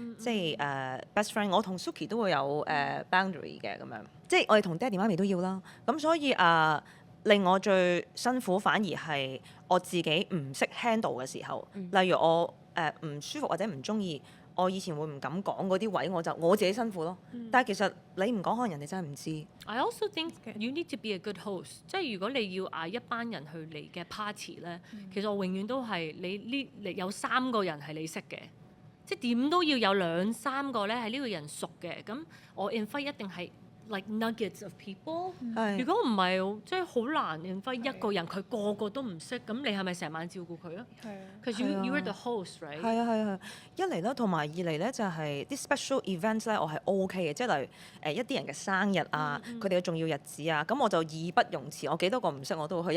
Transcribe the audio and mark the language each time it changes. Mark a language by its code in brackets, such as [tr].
[yue] 即係best friend，我同 Suki 都會有boundary 嘅咁樣，即係我哋同爹哋媽咪都要啦。咁所以令我最辛苦反而係我自己唔識 handle 嘅時候，例如我唔舒服或者唔中意。我以前會唔敢講嗰啲位，我自己辛苦咯。但係其實你唔講，可能人哋真係唔知。 [en] I also think you need to be a good host。 [yue] 即係如果你要嗌一班人去嚟嘅 party 咧，其實我永遠都係你有3個人係你識嘅，即係點都要有2-3個咧係呢個人熟嘅。咁我 invite 一定係 [en] like nuggets of people。 [yue] 如果唔係，即係好難 invite 一個人，佢個個都唔識，咁你係咪成晚照顧佢啊？係啊。 [en] Because you are the host, right？ [yue] 係啊，一嚟啦，同埋二嚟咧就係啲 special events 咧，我係 OK 嘅，即係例如一啲人嘅生日啊，佢哋嘅重要日子啊，咁我就義不容辭，我幾多個唔識我都會去。